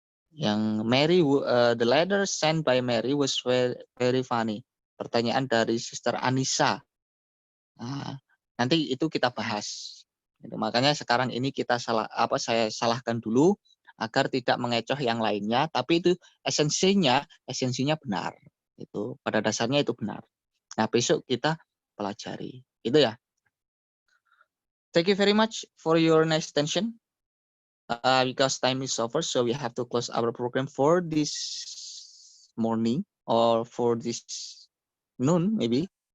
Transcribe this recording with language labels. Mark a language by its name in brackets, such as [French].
[English] Yang Mary, the letter sent by Mary was very, very funny. [Indonesian] Pertanyaan dari Sister Anissa. Nah, nanti itu kita bahas. Gitu. Makanya sekarang ini saya salahkan dulu agar tidak mengecoh yang lainnya, tapi itu esensinya benar. Itu pada dasarnya itu benar. Nah, besok kita pelajari. Itu ya. [English] Thank you very much for your nice attention. Because time is over, so we have to close our program for this morning or for this noon maybe.